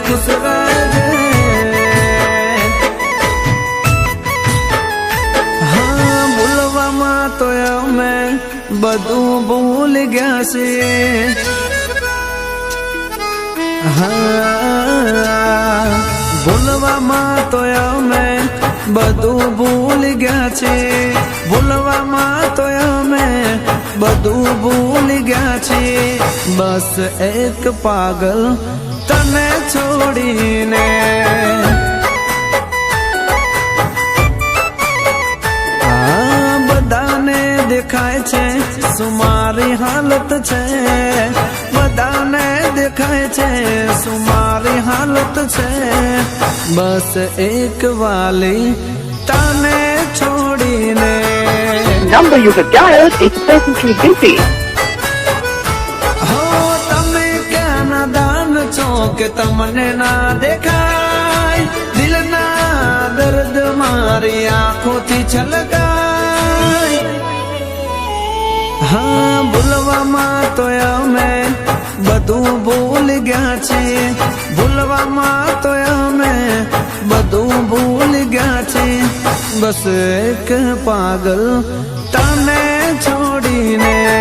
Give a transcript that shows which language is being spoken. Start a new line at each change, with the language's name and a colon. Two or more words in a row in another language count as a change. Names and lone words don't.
Gujarati: હાં ભૂલવા તો મૈં બધુ ભૂલ ગયા સે हाँ ભૂલવામાં તો અમે બધું ભૂલ ગયા છે ભૂલવામાં તો અમે બધું ભૂલ ગયા છે બસ એક પાગલ તને છોડીને બધાને દેખાય છે સુમારી હાલત છે બધાને દેખાય છે સુમારી હાલત છે બસ એક વાલી તને છોડીને
English: number you have dialed is presently busy.
Gujarati: હો તમે ક્યાં નાદાન છો કે તમને ના દેખાય દિલના દર્દ મારી આંખોથી છલકાય हाँ ભૂલવામાં તો અમે બધું ભૂલ ગયા છીએ ભૂલવામાં તો અમે બધું ભૂલ ગયા છીએ બસ એક પાગલ તને છોડીને